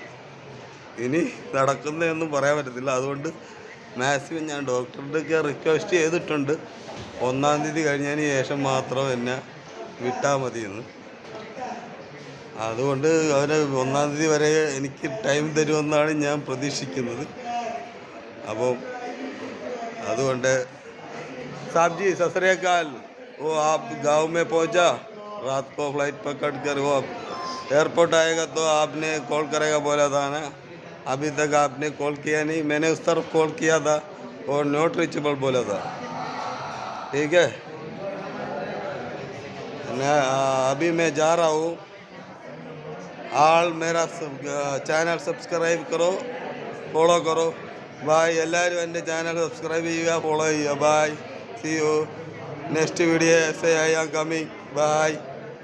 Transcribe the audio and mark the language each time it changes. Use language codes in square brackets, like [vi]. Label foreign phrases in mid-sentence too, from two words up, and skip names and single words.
[ml] ഇനി നടക്കുന്നതൊന്നും പറയാൻ പറ്റത്തില്ല. അതുകൊണ്ട് മാക്സിമം ഞാൻ ഡോക്ടറുടെയൊക്കെ റിക്വസ്റ്റ് ചെയ്തിട്ടുണ്ട് 1-ാം തീയതി കഴിഞ്ഞതിന് ശേഷം മാത്രം എന്നെ വിട്ടാൽ മതിയെന്ന്. അതുകൊണ്ട് അവർ 1-ാം തീയതി വരെ എനിക്ക് ടൈം തരുമെന്നാണ് ഞാൻ പ്രതീക്ഷിക്കുന്നത്. അപ്പം അതുകൊണ്ട് [hi] साहब जी [pa] ਸਤ ਸ੍ਰੀ ਅਕਾਲ. [hi] वो आप गाँव में पहुँचा, रात को फ्लाइट पकड़ कर वो एयरपोर्ट आएगा तो आपने कॉल करेगा बोला था ना. अभी तक आपने कॉल किया नहीं. मैंने उस तरफ कॉल किया था और [en] not reachable [hi] बोला था. ठीक है. अभी मैं जा रहा हूँ. मेरा ചാനൽ സബ്സ്ക്രൈബ് करो, ഫോളോ करो. ബായ്. [ml] എല്ലാവരും എൻ്റെ ചാനൽ സബ്സ്ക്രൈബ് ചെയ്യുക, ഫോളോ ചെയ്യുക. [en] Bye. See you next video. I am coming. Bye.